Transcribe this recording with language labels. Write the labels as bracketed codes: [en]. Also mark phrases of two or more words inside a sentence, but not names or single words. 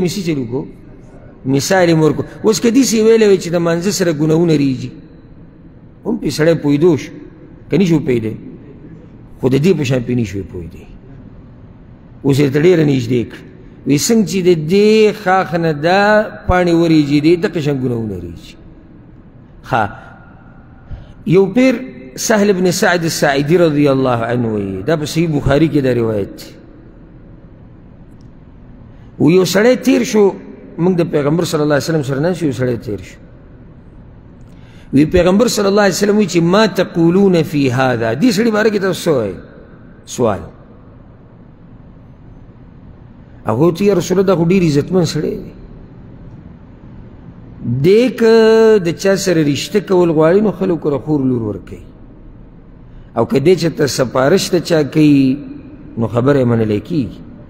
[ps] یې څه چل وکړو مثال یې ورکړو اوس که داسې ویلی وی چې د مانځه سره ګناهونه ریږي هم پرې سړی پوهېدو شو که نه شو پوهېدی خو د دې په شان پرې نه شوی پوهېدی اوس یې ورته ډېره نږدې کړه وی څنګه چې د دې خاخ نه دا پاڼې وریږي دی دغه شان ګناهونه ریږي ښه یو پیر سهل بن سعد الساعدي [ar] رضی الله عنه [ps] وی دا په صحیح بخاري کې دا روایت دی و یو سړی تیر شو موږ د پیغمبر [ar] صلی الله علیه وسلم [ps] سره ناست یو سړی تیر شو وی پیغمبر [ar] صلی الله علیه وسلم [ps] وی چې [ar] ما تقولون فی هذا [ps] دې سړي باره کې تاسو څه وایئ سوال هغه ورته [ar] یا رسول الله [ps] دا خو ډېر عزتمن سړی دی دی که د چا سره رشته کول غواړي نو خلکو له خور لور ورکوي او که دی چېرته سپارش د چا کوي نو خبره یې منلی کېږي